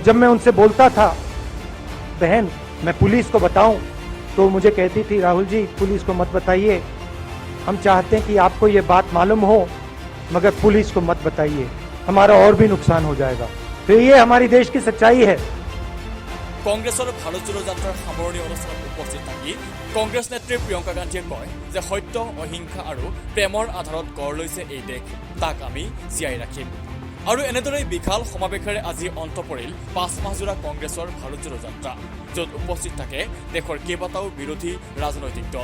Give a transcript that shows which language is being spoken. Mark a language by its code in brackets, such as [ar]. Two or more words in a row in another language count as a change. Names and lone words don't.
[hi] और जब मैं उनसे बोलता था, बहन मैं पुलिस को बताऊं तो मुझे कहती थी, राहुल जी पुलिस को मत बताइए, हम चाहते हैं कि आपको ये बात मालूम हो मगर पुलिस को मत बताइए, हमारा और भी नुकसान हो जाएगा। तो ये हमारी देश की सच्चाई है। [as] কংগ্ৰেছৰ ভাৰত জোড়ো যাত্ৰাৰ সামৰণি অনুষ্ঠানত উপস্থিত থাকি কংগ্ৰেছ নেত্ৰী প্ৰিয়ংকা গান্ধীয়ে কয় যে সত্য, অহিংসা আৰু প্ৰেমৰ আধাৰত গঢ় লৈছে এই দেশ, তাক আমি জীয়াই ৰাখিম। আৰু এনেদৰে বিশাল সমাৱেশেৰে আজি অন্ত পৰিল 5 মাহজোৰা কংগ্ৰেছৰ ভাৰত জোড়ো যাত্ৰা, য'ত উপস্থিত থাকে দেশৰ কেইবাটাও বিৰোধী ৰাজনৈতিক দল।